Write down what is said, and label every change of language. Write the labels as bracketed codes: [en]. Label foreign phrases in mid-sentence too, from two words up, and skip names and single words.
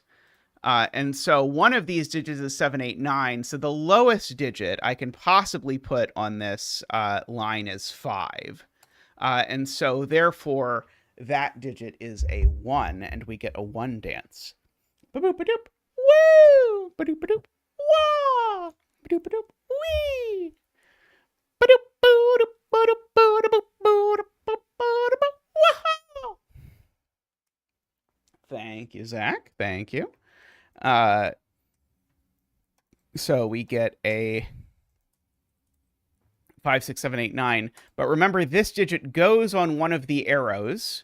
[en] And so one of these digits is 7, 8, 9. So the lowest digit I can possibly put on this line is 5. And so therefore that digit is a 1, and we get a 1 dance. Ba-boop-a-doop. Woo! Ba-doop-a-doop. Wah! Ba-doop-a-doop. Wee! Ba-doop-a-doop. Ba-doop-a-doop. Wow! Thank you, Zach. Thank you. So we get a 5, 6, 7, 8, 9. But remember, this digit goes on one of the arrows.